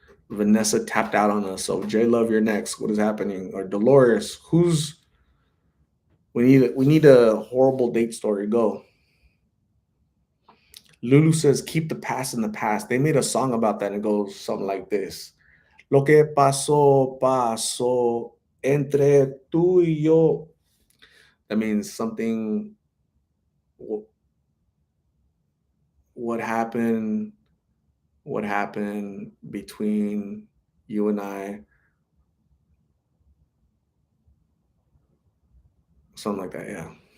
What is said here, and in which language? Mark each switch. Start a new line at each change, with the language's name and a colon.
English: Vanessa tapped out on us. So J Love, you're next. What is happening? Or Dolores, who's we need a horrible date story. Go. Lulu says, keep the past in the past. They made a song about that and it goes something like this.
Spanish: Lo que pasó, pasó entre tú y yo.
English: That means something, what happened, what happened between you and I, something like that, yeah.